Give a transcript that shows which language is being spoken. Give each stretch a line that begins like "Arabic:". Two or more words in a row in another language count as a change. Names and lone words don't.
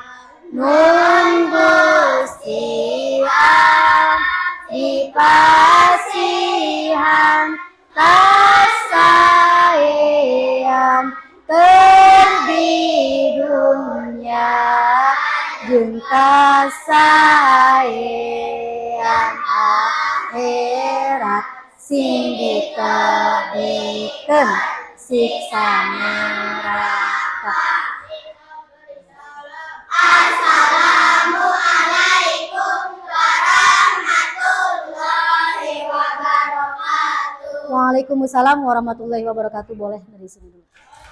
Sundanese: Nun gustian dipasihan kasaean terdi dunia jeung kasaean akhirat sing ditebikeun siksa neraka.
Arabic: السلام عليكم ورحمة الله وبركاته. وعليكم السلام ورحمة الله وبركاته.
Indonesian: Boleh dari sini dulu.